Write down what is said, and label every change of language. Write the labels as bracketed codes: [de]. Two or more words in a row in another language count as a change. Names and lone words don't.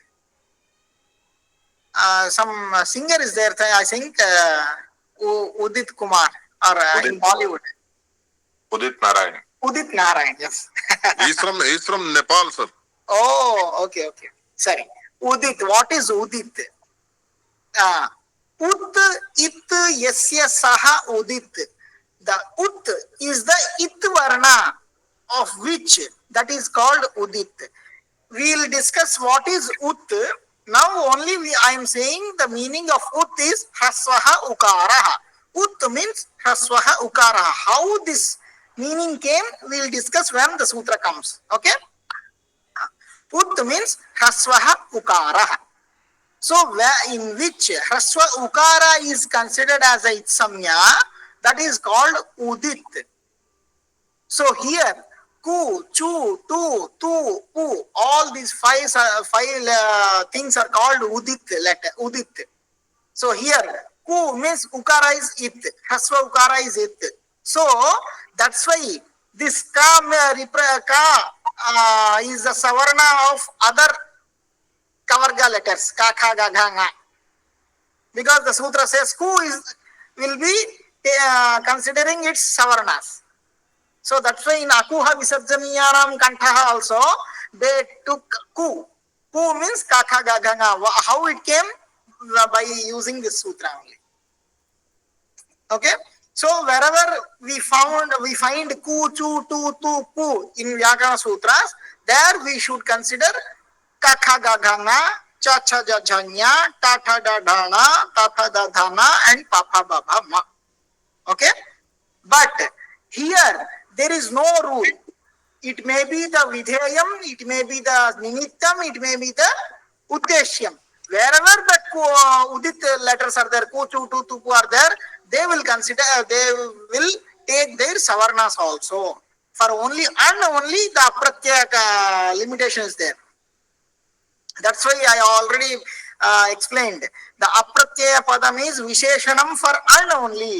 [en] Some singer is there, I think, Udit Kumar, or in Bollywood. Udit Narayan. Udit Narayan, yes. He's from Nepal, sir. Oh, okay. Sorry. Udit, what is Udit? Ut, it, [sa] yasya, saha, udit. [en] The ut is the it varna of which, that is called udit. We will discuss what is ut. Now only I am saying the meaning of ut is [sa] hraswaha ukaraha. [en] Ut means [sa] hraswaha ukaraha. [en] How this meaning came, we will discuss when the sutra comes. Okay? Ut means [sa] hraswaha ukaraha. [en] So in which [sa] hraswa ukara [en] is considered as a itsamya, that is called udit. So here ku, [sa] chu, tu, tu, pu, [en] all these five things are called udit. So here ku means ukara is it, [sa] hraswa ukara [en] is it. So that's why this ka is the savarna of other Kavarga letters, [sa] ka, kha, ga, gha, nga. [en] Because the sutra says ku will be considering its savarnas. So that's why in [sa] Akuha Visarjaniyanam Kantaha [en] also they took ku. Ku means [sa] ka, kha, ga, gha, nga. [en] How it came? By using this sutra only. Okay. So wherever we find ku, [sa] chu, tu, tu, pu [en] in Vyakana Sutras, there we should consider [sa] ka, kha, ga, gha, nga, cha, cha, ja, ja, nya, ta, tha, da, dha, na, ta, tha, da, dha, na, and pa, pha, ba, bha, ma. [en] Okay. But here there is no rule. It may be the vidheyam, it may be the nimittam, it may be the uddeshyam. Wherever the udit letters are there, ku, [sa] chu, tu, tu, pu [en] are there, they will consider, they will take their savarnas also. For only and only the apratyaya limitation is there. That's why I already explained. The [sa] apratyaya padam [en] is visheshanam for and only.